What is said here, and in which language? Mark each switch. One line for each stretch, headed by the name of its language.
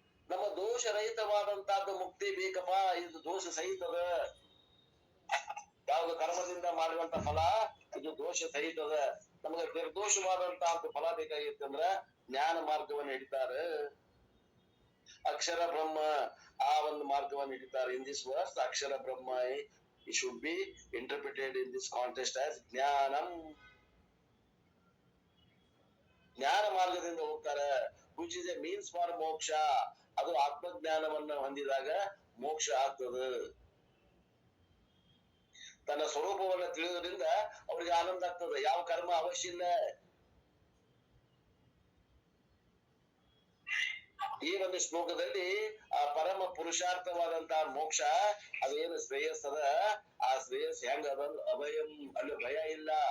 Kannada: ನಮ್ಮ ದೋಷ ರಹಿತವಾದಂತಹದ್ದು ಮುಕ್ತಿ ಬೇಕಪ್ಪ, ಇದು ದೋಷ ಸಹಿತದ. ಯಾವ್ದು ಕರ್ಮದಿಂದ ಮಾಡುವಂತ ಫಲ ಇದು ದೋಷ ಸಹಿತದ. ನಮಗೆ ನಿರ್ದೋಷವಾದಂತಹ ಫಲ ಬೇಕಾಗಿತ್ತಂದ್ರ ಜ್ಞಾನ ಮಾರ್ಗವನ್ನು ಹಿಡಿತಾರೆ, ಅಕ್ಷರ ಬ್ರಹ್ಮ ಆ ಒಂದು ಮಾರ್ಗವನ್ನು ಹಿಡಿತಾರೆ.
English: In this verse ಅಕ್ಷರ ಬ್ರಹ್ಮ it should be interpreted in this context as ಜ್ಞಾನಂ.
Kannada: ಜ್ಞಾನ ಮಾರ್ಗದಿಂದ ಹೋಗ್ತಾರೆ,
English: which is a means for ಮೋಕ್ಷ.
Kannada: ಅದು ಆತ್ಮಜ್ಞಾನವನ್ನ ಹೊಂದಿದಾಗ ಮೋಕ್ಷ ಆಗ್ತದೆ. ತನ್ನ ಸ್ವರೂಪವನ್ನ ತಿಳಿಯೋದ್ರಿಂದ ಅವ್ರಿಗೆ ಆನಂದ ಆಗ್ತದೆ, ಯಾವ ಕರ್ಮ ಅವಶ್ಯ ಇಲ್ಲ. ಈ ಒಂದು ಶ್ಲೋಕದಲ್ಲಿ ಆ ಪರಮ ಪುರುಷಾರ್ಥವಾದಂತಹ ಮೋಕ್ಷ ಅದೇನು ಶ್ರೇಯಸ್ಸದ, ಆ ಶ್ರೇಯಸ್ ಹೆಂಗ ಅದ, ಅಭಯಂ, ಅಲ್ಲಿ ಭಯ ಇಲ್ಲ.